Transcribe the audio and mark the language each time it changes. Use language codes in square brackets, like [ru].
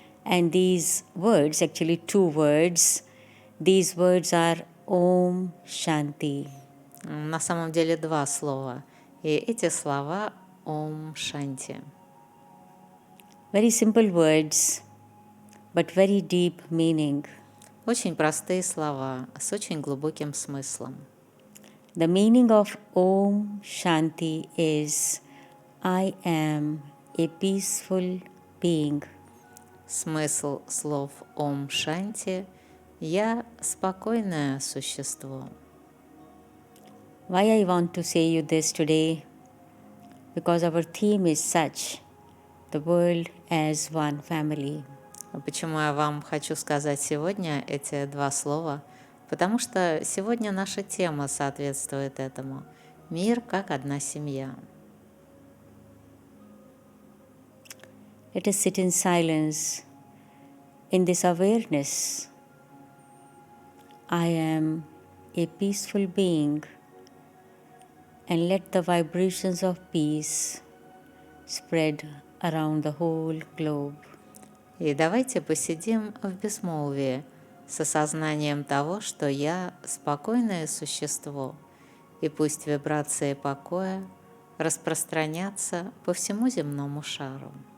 [en] And these words, actually two words, these words are Om Shanti. [ru] На самом деле два слова, и эти слова Ом Шанти. [en] Very simple words, but very deep meaning. [ru] Очень простые слова с очень глубоким смыслом. [en] The meaning of Om Shanti is I am a peaceful being. [ru] Смысл слов Ом Шанти – «Я спокойное существо». [en] Why I want to say you this today? Because our theme is such, the world as one family. [ru] Почему я вам хочу сказать сегодня эти два слова? Потому что сегодня наша тема соответствует этому. Мир как одна семья. [en] Let us sit in silence, in this awareness. I am a peaceful being, and let the vibrations of peace spread around the whole globe. [ru] И давайте посидим в безмолвии с осознанием того, что я спокойное существо, и пусть вибрации покоя распространятся по всему земному шару.